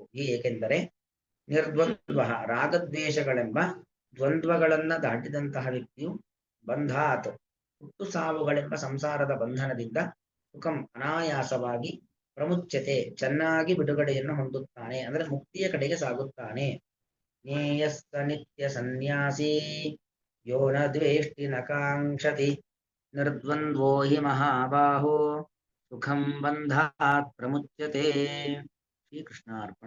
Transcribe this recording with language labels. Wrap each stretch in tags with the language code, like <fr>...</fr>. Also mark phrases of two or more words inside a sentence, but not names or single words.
<kn>ಏಕೆಂದರೆ ನಿರ್ದ್ವಂದ್ವ, ರಾಗದ್ವೇಷಗಳೆಂಬ ದ್ವಂದ್ವಗಳನ್ನ ದಾಟಿದಂತಹ ವ್ಯಕ್ತಿಯು ಬಂಧಾತ್, ಹುಟ್ಟು ಸಾವುಗಳೆಂಬ ಸಂಸಾರದ ಬಂಧನದಿಂದ ಸುಖಂ ಅನಾಯಾಸವಾಗಿ ಪ್ರಮುಚ್ಯತೆ, ಚೆನ್ನಾಗಿ ಬಿಡುಗಡೆಯನ್ನು ಹೊಂದುತ್ತಾನೆ, ಅಂದ್ರೆ ಮುಕ್ತಿಯ ಕಡೆಗೆ ಸಾಗುತ್ತಾನೆ.</kn> <sa>ಜ್ಞೇಯಸ್ಸ ನಿತ್ಯ ಸನ್ಯಾಸಿ ಯೋ ನ ದ್ವೇಷ್ಟಿ ನ ಕಾಂಕ್ಷತಿ ನಿರ್ದ್ವಂದ್ವೋ ಹಿ ಮಹಾಬಾಹೋ ಸುಖಂ ಬಂಧಾತ್ ಪ್ರಮುಚ್ಯತೆ. ಶ್ರೀಕೃಷ್ಣಾರ್ಪಣ.</sa>